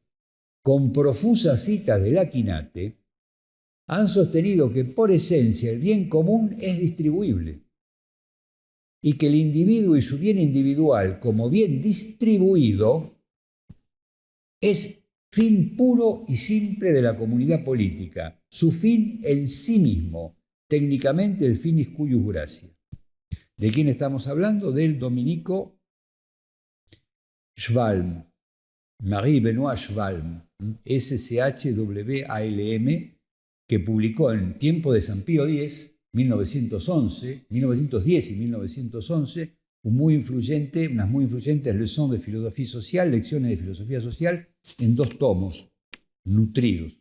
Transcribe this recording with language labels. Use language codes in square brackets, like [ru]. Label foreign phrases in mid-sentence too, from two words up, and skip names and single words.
[es] con profusas citas del Aquinate, han sostenido que por esencia el bien común es distribuible y que el individuo y su bien individual como bien distribuido es fin puro y simple de la comunidad política, su fin en sí mismo, técnicamente el [la] finis cuius gratia. [es] ¿De quién estamos hablando? Del dominico Schwalm, Marie-Benoît Schwalm, SCHWALM, que publicó en tiempo de San Pío X, 1910 y 1911, unas muy influyentes leçons de filosofía social, lecciones de filosofía social, en 2 tomos, nutridos.